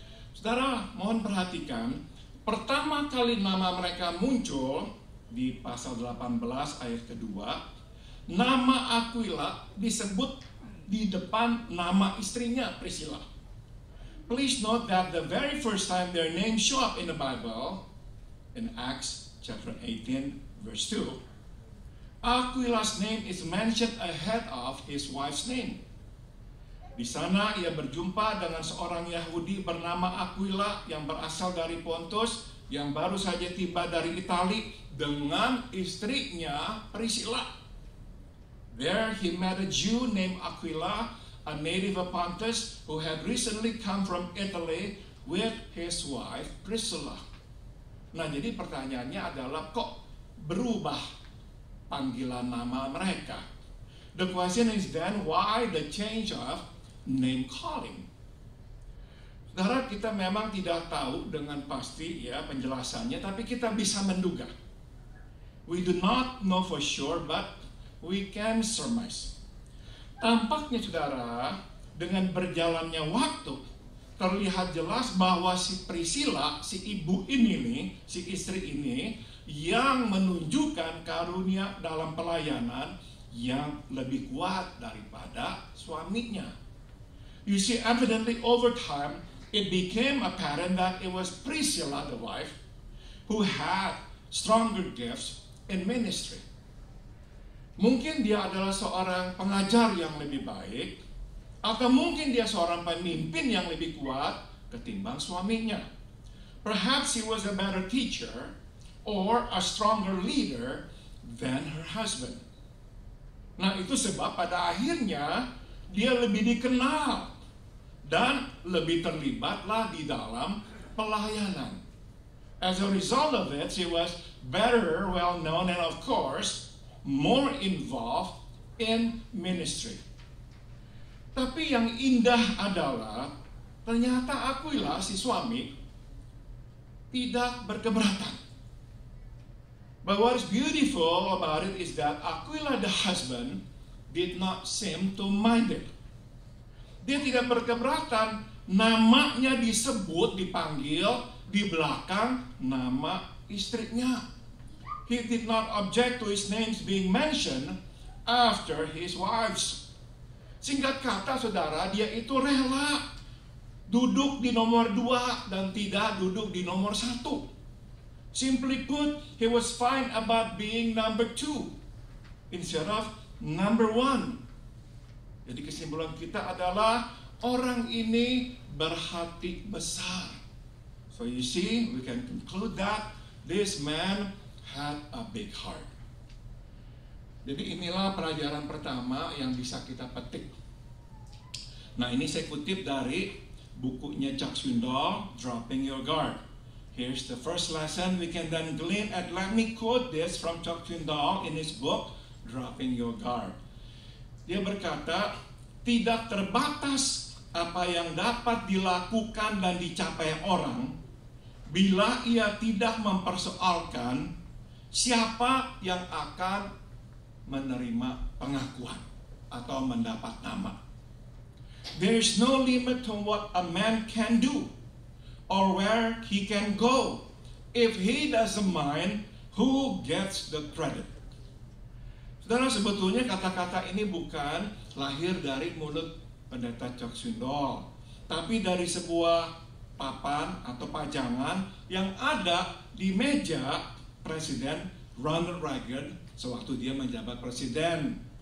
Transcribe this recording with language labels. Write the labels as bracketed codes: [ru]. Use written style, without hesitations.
[id] Saudara, mohon perhatikan, pertama kali nama mereka muncul di pasal 18 ayat kedua, nama Aquila disebut di depan nama istrinya Priscilla. [en] Please note that the very first time their names show up in the Bible, in Acts chapter 18 verse 2, Aquila's name is mentioned ahead of his wife's name. [id] Di sana ia berjumpa dengan seorang Yahudi bernama Aquila yang berasal dari Pontus, yang baru saja tiba dari Itali dengan istrinya Priscilla. [en] There he met a Jew named Aquila, a native of Pontus, who had recently come from Italy with his wife Priscilla. [id] Nah, jadi pertanyaannya adalah kok berubah panggilan nama mereka? [en] The question is then, why the change of name calling? [id] Saudara, kita memang tidak tahu dengan pasti ya penjelasannya, tapi kita bisa menduga. [en] We do not know for sure, but we can surmise. [id] Tampaknya saudara, dengan berjalannya waktu, terlihat jelas bahwa si Priscilla, si ibu ini nih, si istri ini, yang menunjukkan karunia dalam pelayanan yang lebih kuat daripada suaminya. [en] You see, evidently over time, it became apparent that it was Priscilla, the wife, who had stronger gifts in ministry. [id] Mungkin dia adalah seorang pengajar yang lebih baik, atau mungkin dia seorang pemimpin yang lebih kuat ketimbang suaminya. [en] Perhaps he was a better teacher or a stronger leader than her husband. [id] Nah, itu sebab pada akhirnya dia lebih dikenal dan lebih terlibatlah di dalam pelayanan. [en] As a result of it, she was better, well known, and of course, more involved in ministry. [id] Tapi yang indah adalah, ternyata Aquila, si suami, tidak berkeberatan. [en] But what is beautiful about it is that Aquila, the husband, did not seem to mind it. [id] Dia tidak berkeberatan namanya disebut, dipanggil di belakang nama istrinya. [en] He did not object to his names being mentioned after his wives. [id] Singkat kata saudara, dia itu rela duduk di nomor 2 dan tidak duduk di nomor 1. [en] Simply put, he was fine about being number 2 instead of number 1. [id] Jadi kesimpulan kita adalah orang ini berhati besar. [en] So you see, we can conclude that this man had a big heart. [id] Jadi inilah pelajaran pertama yang bisa kita petik. Nah, ini saya kutip dari bukunya Chuck Swindoll, Dropping Your Guard. [en] Here's the first lesson we can then glean, and let me quote this from Chuck Swindoll in his book, Dropping Your Guard. [id] Dia berkata, tidak terbatas apa yang dapat dilakukan dan dicapai orang bila ia tidak mempersoalkan siapa yang akan menerima pengakuan atau mendapat nama. [en] There is no limit to what a man can do or where he can go if he doesn't mind who gets the credit. [id] Saudara, sebetulnya kata-kata ini bukan lahir dari mulut pendeta Chuck Swindoll, tapi dari sebuah papan atau pajangan yang ada di meja Presiden Ronald Reagan sewaktu dia menjabat presiden.